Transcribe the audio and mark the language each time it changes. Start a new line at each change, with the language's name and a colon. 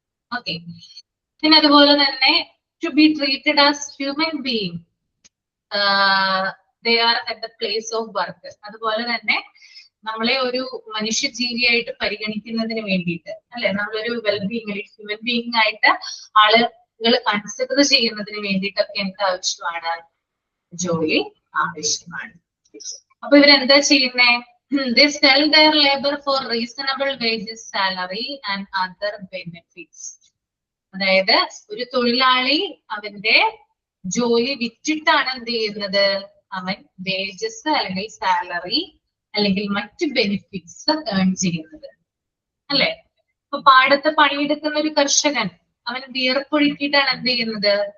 Malayalam: Okay, പിന്നെ അതുപോലെ തന്നെ
English: to be treated as human being, they are at the place of work,
Malayalam: അതുപോലെ തന്നെ നമ്മളെ ഒരു മനുഷ്യജീവിയായിട്ട് പരിഗണിക്കുന്നതിന് വേണ്ടിയിട്ട്, അല്ലെ? നമ്മളൊരു വെൽബീയിങ്, ഹ്യൂമൻ ബീയിങ് ആയിട്ട് ആളുകൾ കൺസിഡർ ചെയ്യുന്നതിന് വേണ്ടിയിട്ടൊക്കെ എന്ത് ആവശ്യമാണ്? ജോലി ആവശ്യമാണ്. അപ്പൊ ഇവരെന്താ ചെയ്യുന്നേ?
English: They sell their labor for reasonable wages, salary and other benefits.
Malayalam: അതായത് ഒരു തൊഴിലാളി അവന്റെ ജോലി വിറ്റിട്ടാണ് എന്ത് ചെയ്യുന്നത്? അവൻ വേജസ് അല്ലെങ്കിൽ സാലറി അല്ലെങ്കിൽ മറ്റ് ബെനിഫിറ്റ്സ് ഏൺ ചെയ്യുന്നത്, അല്ലെ? ഇപ്പൊ പാടത്ത് പണിയെടുക്കുന്ന ഒരു കർഷകൻ അവൻ വിയർപ്പൊഴുക്കിയിട്ടാണ് എന്ത് ചെയ്യുന്നത്?